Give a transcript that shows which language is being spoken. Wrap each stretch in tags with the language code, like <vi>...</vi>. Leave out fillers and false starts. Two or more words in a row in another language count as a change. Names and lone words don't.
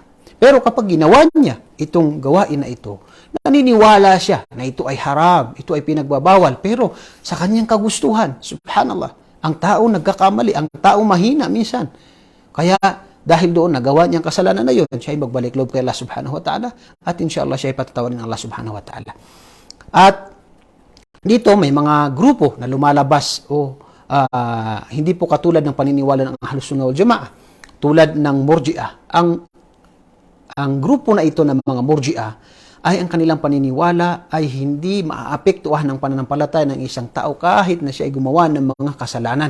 <tl>Pero kapag ginawa niya itong gawain na ito, naniniwala siya na ito ay haram, ito ay pinagbabawal, pero sa kanyang kagustuhan, subhanallah, ang tao nagkakamali, ang tao mahina minsan. Kaya dahil doon nagawa niyang kasalanan na yun, siya ay magbalik loob kay Allah</tl> <ar>سبحانه وتعالى</ar> <tl>at inshallah siya ay patatawarin ng Allah</tl> <ar>سبحانه وتعالى.</ar> <tl>At dito may mga grupo na lumalabas hindi po katulad ng paniniwala ng Ahlus Sunnah wal Jama'ah, tulad ng Murji'ah. Ang grupo na ito ng mga Murji'ah ay ang kanilang paniniwala ay hindi maaapektuhan ng pananampalataya ng isang tao kahit na siya ay gumawa ng mga kasalanan.</tl>